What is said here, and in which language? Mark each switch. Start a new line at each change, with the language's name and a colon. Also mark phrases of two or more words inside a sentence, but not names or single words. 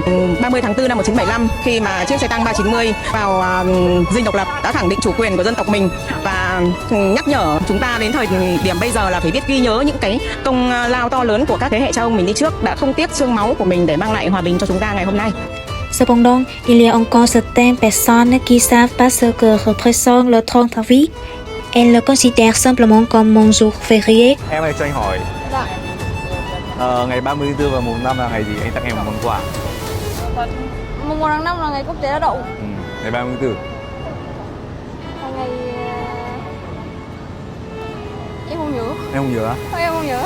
Vietnamese: 30 tháng 4 năm 1975 khi mà chiếc xe tăng 390 vào Dinh Độc Lập đã khẳng định chủ quyền của dân tộc mình và là nhắc nhở chúng ta đến thời điểm bây giờ là phải biết ghi nhớ những cái công lao to lớn của các thế hệ cha ông mình đi trước đã không tiếc xương máu của mình để mang lại hòa bình cho chúng ta ngày hôm nay.
French: Cependant, il y a encore certaines personnes qui savent pas ce que représente le 30 avril. Elles le considèrent simplement comme un jour férié.
Vietnamese: Em ơi cho anh hỏi. Dạ. Ngày 30 tháng 4 và mùng 5 là ngày gì? Anh tặng em một món quà. Mùng 1 tháng 5 là ngày quốc tế lao động. Ngày 30 tháng 4. Là ngày em không nhớ. Em không nhớ á? Em không nhớ.